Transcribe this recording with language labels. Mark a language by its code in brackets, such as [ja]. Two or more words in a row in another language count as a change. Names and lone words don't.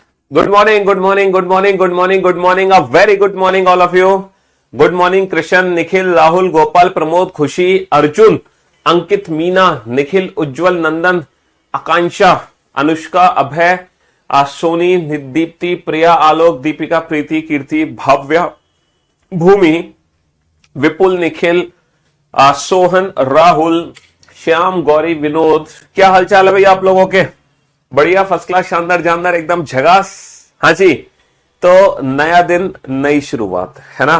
[en] Good morning, good morning, good morning, good morning, good morning. A very good morning, all of you. Good morning, Krishan, Nikhil, Rahul, Gopal, Pramod, Khushi, Arjun, Ankit, Meena, Nikhil, Ujjwal, Nandan, Akansha, Anushka, Abhay, Soni, Dipti, Priya, Alok, Deepika, Preeti, Kirti, Bhavya, भूमि, विपुल, निखिल, सोहन, राहुल, श्याम, गौरी, विनोद। [hi] क्या हालचाल है भाई आप लोगों के? बढ़िया, [en] first class, [hi] शानदार जानदार, एकदम झगास। हाँ जी। तो नया दिन, नई शुरुआत, है ना।